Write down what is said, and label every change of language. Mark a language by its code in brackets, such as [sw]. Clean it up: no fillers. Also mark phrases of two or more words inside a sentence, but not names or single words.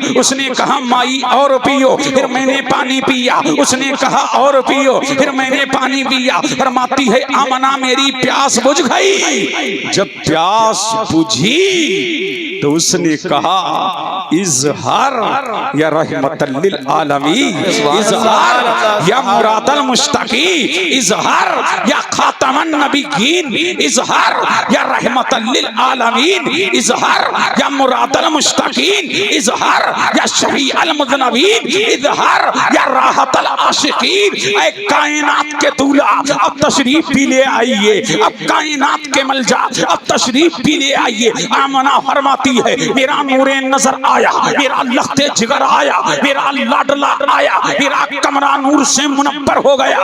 [hi] उसने कहा माई और पियो। फिर मैंने पानी पिया। उसने कहा और पियो। फिर मैंने पानी पिया। फरमाती है आमना मेरी प्यास बुझ गई। जब प्यास बुझी तो उसने कहा इज़हार [ar] يا رحمة للعالمين, إظهار يا مراد المشتاقي، إظهار يا خاتم النبيين، إظهار يا رحمة للعالمين, إظهار يا مراد المشتاقين، إظهار يا شفيع المذنبين، إظهار يا راحة العاشقين. [hi] ऐ कायनात के दूल्हा अब तशरीफ भी ले आइए, अब कायनात के मलजा अब तशरीफ भी ले आइए। आमना फरमाती है मेरा नूरे नजर आया, मेरा लख्ते जिगर आया, मेरा लाडला आया, मेरा कमरा नूर से मुनव्वर हो गया।